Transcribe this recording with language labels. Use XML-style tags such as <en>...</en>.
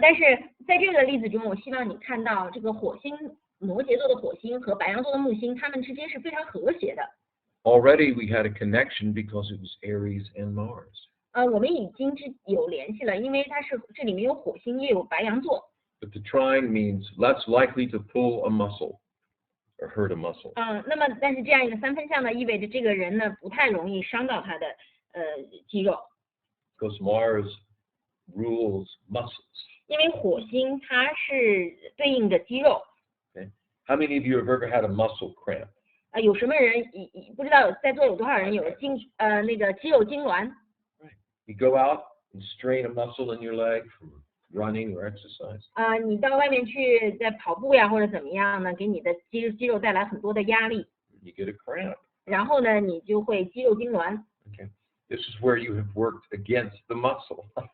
<zh>但是在这个例子中，我希望你看到这个火星摩羯座的火星和白羊座的木星，它们之间是非常和谐的。</zh> <en>Already we had a connection because it was Aries and Mars.</en> <zh>我们已经有联系了，因为这里面有火星，也有白羊座。</zh> <en>But the trine means less likely to pull a muscle or hurt a muscle.</en> <zh>那么但是这样一个3分相呢，意味着这个人呢不太容易伤到他的肌肉。</zh> <en>Because Mars rules muscles.</en> <zh>因为火星它是对应着肌肉。</zh> <en>Okay. How many of you have ever had a muscle cramp?</en> <zh>有什么人不知道在座有多少人有那个肌肉痉挛？</zh> <en>You go out and strain a muscle in your leg from running or exercise.</en> <zh>你到外面去在跑步呀或者怎么样呢，给你的肌肉带来很多的压力。</zh> <en>You get a cramp.</en> <zh>然后呢，你就会肌肉痉挛。</zh> <en>Okay. This is where you have worked against the muscle.</en>